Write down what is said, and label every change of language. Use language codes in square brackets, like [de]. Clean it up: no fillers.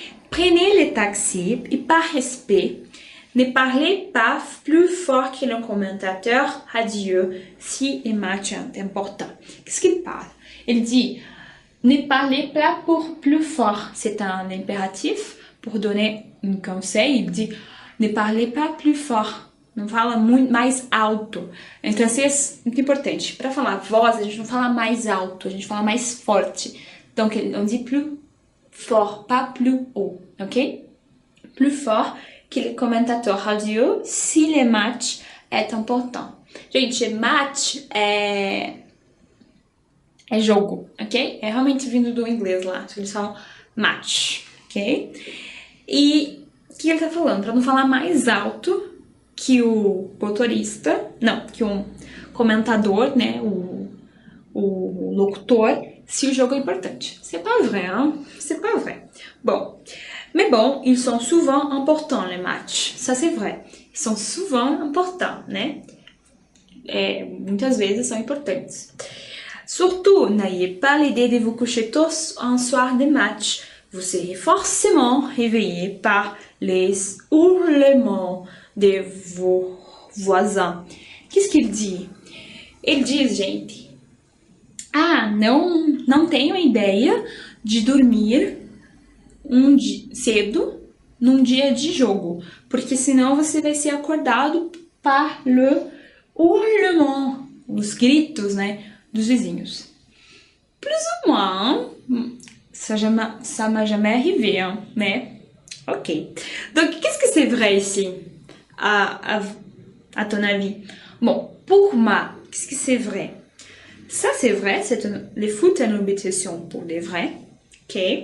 [fr] Prenez les taxis et par respect, ne parlez pas plus fort que le commentateur radio si le match est important. Qu'est-ce qu'il parle? Il dit, ne parlez pas plus fort. C'est un impératif pour donner un conseil. Il dit, ne parlez pas plus fort. [pt] Não fala muito mais alto. Em francês, muito importante. Para falar voz, a gente não fala mais alto, a gente fala mais forte. [fr] Donc, on dit plus fort, pas plus haut, ok? Plus fort que le commentateur radio si le match est important. [pt] Gente, match é jogo, ok? É realmente vindo do inglês lá. Eles falam match, ok? E o que ele tá falando? Para não falar mais alto que o motorista, não, que um comentador, né, o locutor, [fr] si le jogo est important. C'est pas vrai, hein? C'est pas vrai. Bon. Mais bon, ils sont souvent importants, les matchs. Ça, c'est vrai. Ils sont souvent importants, né? [pt] Muitas vezes são importantes. [fr] Surtout, n'ayez pas l'idée de vous coucher tôt un soir de match. Vous serez forcément réveillé par les hurlements de vos voisins. Qu'est-ce qu'il dit? [pt] Ele diz, gente, não tenho ideia de dormir cedo num dia de jogo, porque senão você vai ser acordado [fr] par le hurlement, [pt] os gritos, né, dos vizinhos. [fr] Plus ou moins, ça m'a jamais arrivé, hein, mais ok. Donc, qu'est-ce que c'est vrai ici? À ton avis? Bon, pour moi, qu'est-ce que c'est vrai? Ça, c'est vrai, le foot est une obsession pour les vrais, ok?